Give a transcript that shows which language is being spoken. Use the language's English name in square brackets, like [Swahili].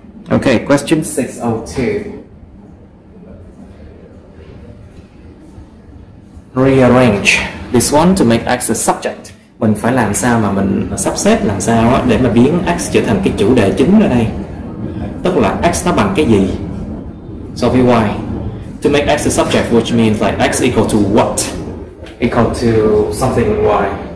[English] Okay, question 602. Rearrange this one to make x a subject. [Vietnamese] Mình phải làm sao mà mình sắp xếp làm sao để mà biến x trở thành cái chủ đề chính ở đây. Tức là x nó bằng cái gì? So với y. [English] To make x a subject, which means like x equal to what? Equal to something with y.